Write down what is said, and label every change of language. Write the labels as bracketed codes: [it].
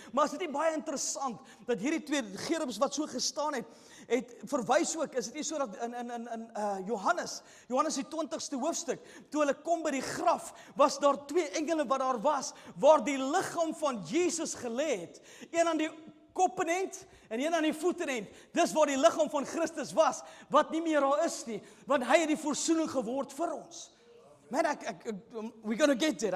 [af] Maar is dit nie baie interessant dat hierdie 2 gerubs wat so gestaan het verwys ook, is dit nie so dat in Johannes die 20ste hoofstuk, toe hulle kom by die graf, was daar 2 engele wat daar was, waar die liggaam van Jesus gelê het. Een aan die koppenend en een aan die voetenend. Dis waar die liggaam van Christus was, wat nie meer daar is nie, want hy het die versoening geword vir ons. [en] man, we're going to get there.